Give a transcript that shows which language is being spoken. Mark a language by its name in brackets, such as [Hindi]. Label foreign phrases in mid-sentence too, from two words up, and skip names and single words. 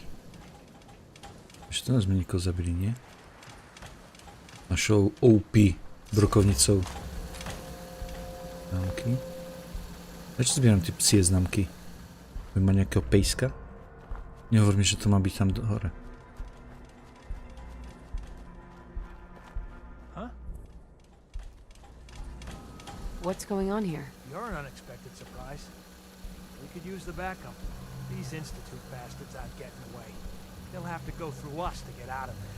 [Slovak] Ešte nás sme nikoho zabili, nie? Našou OP brokovnicou. Známky. Prečo zbieram tie psie známky? Bude mať nejakého pejska? Nehovor mi, že to má byť tam hore. [English] What's going on here? You're an unexpected surprise. We could use the backup. These Institute bastards aren't getting away. They'll have to go through us to get out of there.